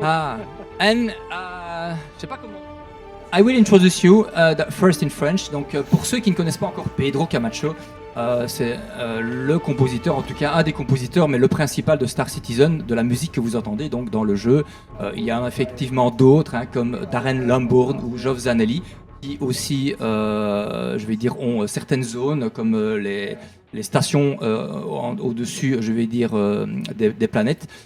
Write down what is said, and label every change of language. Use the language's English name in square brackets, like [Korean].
[French] Ah, and je sais pas comment. [English] I will introduce you first in French. [French] Donc, pour ceux qui ne connaissent pas encore Pedro Camacho, c'est le compositeur, en tout cas un des compositeurs, mais le principal de Star Citizen, de la musique que vous entendez donc dans le jeu. Il y a effectivement d'autres, comme Darren Lambourne ou Geoff Zanelli, qui aussi, je vais dire, ont certaines zones comme les stations au-dessus, je vais dire, des planètes.